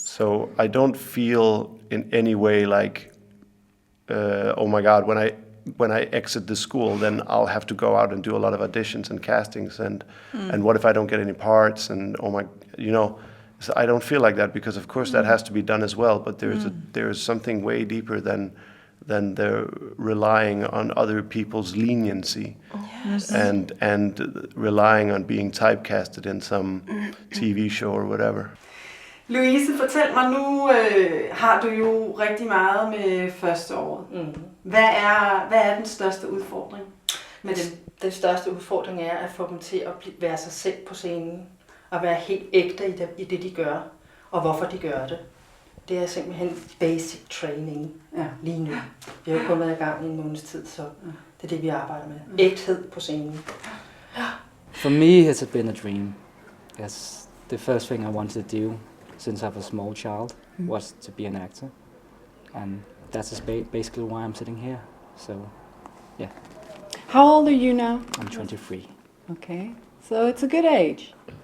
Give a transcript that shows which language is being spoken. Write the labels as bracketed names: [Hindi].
[English] So I don't feel in any way like, oh my God, when I exit the school, then I'll have to go out and do a lot of auditions and castings, and what if I don't get any parts, and oh my, so I don't feel like that, because of course that has to be done as well, but there's something way deeper than the relying on other people's leniency. Yes. and relying on being typecasted in some TV show or whatever. [Danish] Louise, fortæl mig, nu har du jo rigtig meget med første året. Hvad er den største udfordring med dem? Den største udfordring er at få dem til at være sig selv på scenen, og være helt ægte i det, de gør, og hvorfor de gør det. Det er simpelthen basic training lige nu. Vi har jo kun været i gang i en måneds tid, så det er det, vi arbejder med. Ægthed på scenen. [English] For me, it's been a dream. Yes, the first thing I wanted to do since I was a small child was to be an actor, and that's basically why I'm sitting here. So, yeah. How old are you now? I'm 23. Okay, so it's a good age.